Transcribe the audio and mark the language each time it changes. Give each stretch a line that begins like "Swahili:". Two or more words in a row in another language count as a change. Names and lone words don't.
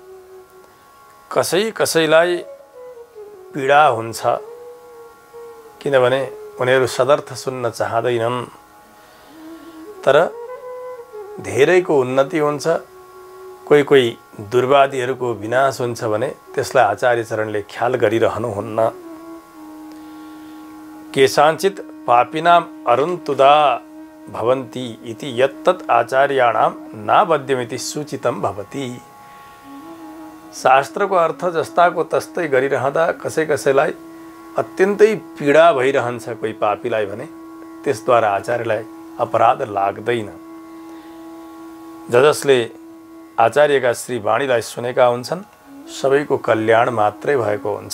Nepali: कसैलाई पीडा हुन्छ किनभने उनीहरू सदर्थ सुन्न चाहँदैनन्, तर धेरैको उन्नति हुन्छ, कोही दुर्वादीहरूको विनाश हुन्छ भने त्यसलाई आचार्य चरणले ख्याल गरिरहनुहुन्न।
Sanskrit: केषाञ्चित् पापिनाम् अरुन्तुदा भवन्ति इति यत्तत् आचार्याणां नाबध्यमिति सूचितं भवति।
Nepali: शास्त्रको अर्थ जस्ताको तस्तै गरिरहँदा कसैलाई अत्यन्तै पीडा भइरहन्छ कोही पापीलाई भने त्यसद्वारा आचार्यलाई अपराध लाग्दैन। जसले आचार्यका श्री वाणीलाई सुनेका हुन्छन् सबैको कल्याण मात्रै भएको हुन्छ।